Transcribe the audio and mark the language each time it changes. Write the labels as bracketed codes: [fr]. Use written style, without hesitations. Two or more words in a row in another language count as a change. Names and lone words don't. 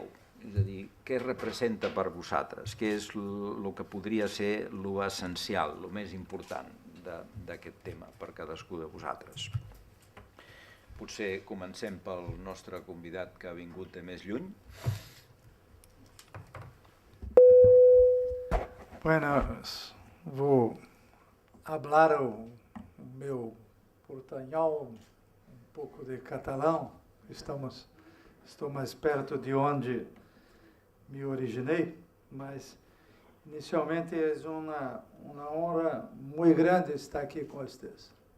[ca] És a dir, què representa per vosaltres? Què és el que podria ser l'essencial, el més important d'aquest tema per cadascú de vosaltres? Potser comencem pel nostre convidat que ha vingut de més lluny. [pt] Bueno, vou falar o meu portanhol, pouco de catalão. Estou mais perto de onde me originei, mas inicialmente é uma honra muito grande estar aqui com vocês.